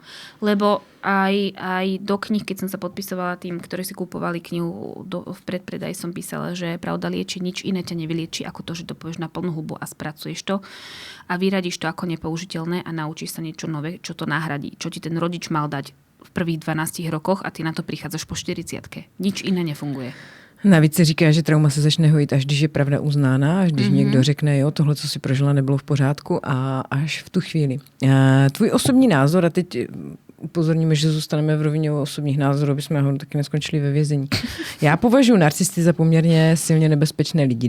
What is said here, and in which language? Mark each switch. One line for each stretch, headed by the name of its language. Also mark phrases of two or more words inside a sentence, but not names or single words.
Slovak: Lebo aj do kníh, keď som sa podpisovala tým, ktorí si kúpovali knihu v predpredaj, som písala, že pravda lieči, nič iné ťa nevylieči ako to, že to povieš na plnú hubu a spracuješ to a vyradíš to ako nepoužiteľné a naučíš sa niečo nové, čo to nahradí, čo ti ten rodič mal dať v prvých 12 rokoch a ty na to prichádzaš po 40-ke. Nič iné nefunguje.
Czech: Navíc se říká, že trauma se začne hojit, až když je pravda uznána, až když někdo řekne, jo, tohle, co si prožila, nebylo v pořádku a až v tu chvíli. Tvůj osobní názor, a teď upozorníme, že zůstaneme v rovině osobních názorů, aby jsme ho taky neskončili ve vězení. Já považuji narcisty za poměrně silně nebezpečné lidi.